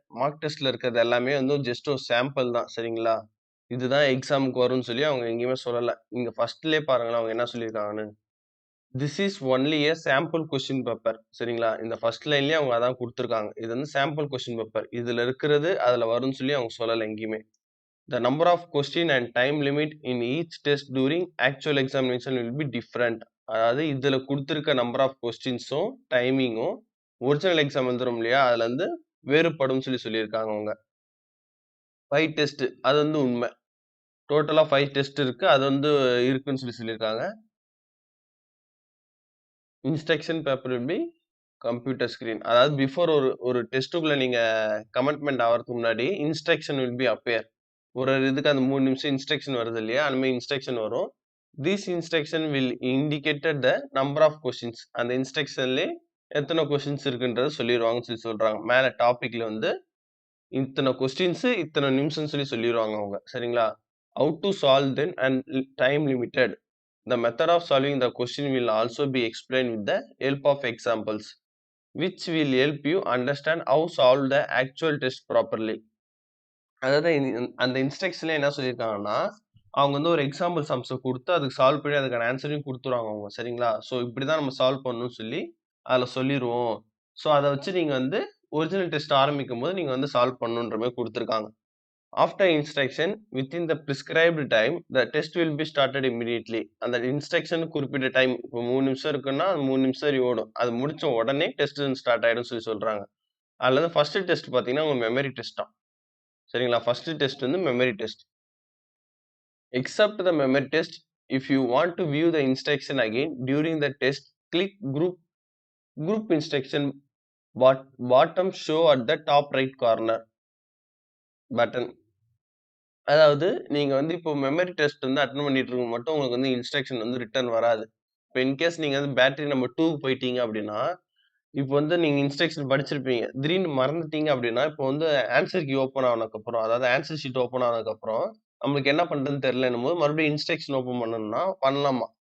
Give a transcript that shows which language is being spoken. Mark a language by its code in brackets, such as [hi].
[ta] Mark டெஸ்ட்ல இருக்கிறது எல்லாமே வந்து ஜஸ்ட் ஒரு சாம்பிள் தான் சரிங்களா? இதுதான் எக்ஸாம்க்கு வரும்னு சொல்லி அவங்க எங்கேயுமே சொல்லல. நீங்க ஃபர்ஸ்ட்லயே பாருங்களேன் அவங்க என்ன சொல்லியிருக்காங்கன்னு. [en] this is only a sample question paper [ta] சரிங்களா? இந்த ஃபர்ஸ்ட் லைன்லயே அவங்க அதான் குடுத்துருக்காங்க. இது வந்து சாம்பிள் கொஸ்டின் பேப்பர். இதுல இருக்கிறது அதுல வரும்னு சொல்லி அவங்க சொல்லல எங்கேயுமே. [en] The number of question and time limit in each test during actual examination will be different. [ta] அதாவது இதுல குடுத்திருக்க நம்பர் ஆஃப் கொஸ்டின்ஸும், டைமிங்கும் ஒரிஜினல் எக்ஸாம் எழுதுறோம் இல்லையா? அதுல இருந்து வேறுபடும்னு சொல்லியிருக்காங்க அவங்க. 5 டெஸ்ட் அது வந்து உண்மை. டோட்டலா 5 டெஸ்ட் இருக்கு. அது வந்து இருக்குன்னு சொல்லியிருக்காங்க. [en] Instruction paper will be computer screen. [ta] அதாவது பிஃபோர் ஒரு ஒரு டெஸ்ட்டுக்குள்ள நீங்க கமிட்மெண்ட் ஆவறதுக்கு முன்னாடி இன்ஸ்ட்ரக்ஷன் வில் பி அப்பியர். ஒரு இதுக்கு அந்த 3 நிமிஷம் இன்ஸ்ட்ரக்ஷன் வருது இல்லையா? அந்த மாரி இன்ஸ்ட்ரக்ஷன் வரும். [en] This instruction will indicated the number of questions. [ta] அந்த இன்ஸ்ட்ரக்ஷன்லயே எத்தன கொஸ்டின்ஸ் இருக்குன்றத சொல்லிருவாங்கன்னு சொல்றாங்க. மேல டாபிக்ல வந்து இத்தன கொஸ்டின்ஸ், இத்தன நிமிஷம்னு சொல்லிருவாங்க அவங்க. சரிங்களா? [en] How to solve then and time limited. The method of solving the question will also be explained with the help of examples, which will help you understand how solve the actual test properly. [ta] அதாவது அந்த இன்ஸ்ட்ரக்ஷன்ல என்ன சொல்லியிருக்காங்கன்னா, அவங்க வந்து ஒரு example சம்ஸ குடுத்து அதுக்கு solve பண்ணி அதுக்கான ஆன்ஸரையும் குடுத்துருவாங்க அவங்க. சரிங்களா? ஸோ இப்படிதான் நம்ம சால்வ் பண்ணணும்னு சொல்லி அதுல சொல்லிருவோம். ஸோ அத வச்சு நீங்க வந்து ஒரிஜினல் டெஸ்ட் ஆரம்பிக்கும்போது நீங்க வந்து சால்வ் பண்ணணுன்ற மாரி குடுத்துருக்காங்க. [en] After instruction within the prescribed time the test will be started immediately. [ta] அந்த இன்ஸ்ட்ரக்ஷன் குறிப்பிட்ட டைம் இப்போ 3 நிமிஷம் இருக்குன்னா, அது 3 நிமிஷம் வரை ஓடும். அது முடிச்ச உடனே டெஸ்ட் ஸ்டார்ட் ஆயிடும்னு சொல்றாங்க. அதுல வந்து ஃபர்ஸ்ட் டெஸ்ட் பார்த்தீங்கன்னா, உங்க மெமரி டெஸ்ட்டாம். சரிங்களா? ஃபர்ஸ்ட் டெஸ்ட் வந்து memory test. [en] Except the memory test, if you want to view the instruction again during the test, click group instruction bottom show at the top right corner button. [ta] அதாவது நீங்க வந்து இப்போ memory test வந்து attend பண்ணிட்டு இருக்கும் மட்டும் உங்களுக்கு வந்து இன்ஸ்ட்ரக்ஷன் வந்து ரிட்டர்ன் வராது. இப்போ இன்கேஸ் நீங்க வந்து பேட்டரி நம்பர் 2 போயிட்டீங்க அப்படின்னா, இப்போ வந்து நீங்க இன்ஸ்ட்ரக்ஷன் படிச்சிருப்பீங்க. திடீர்னு மறந்துட்டீங்க அப்படின்னா, இப்போ வந்து ஆன்ஸர் கீ ஓப்பன் ஆனதுக்கப்புறம், அதாவது ஆன்ஸர் ஷீட் ஓப்பன் ஆனதுக்கப்புறம், நம்மளுக்கு என்ன பண்றதுன்னு தெரியலன்னும்போது, மறுபடியும் இன்ஸ்ட்ரக்ஷன் ஓப்பன் பண்ணணும்னா பண்ணலாமா.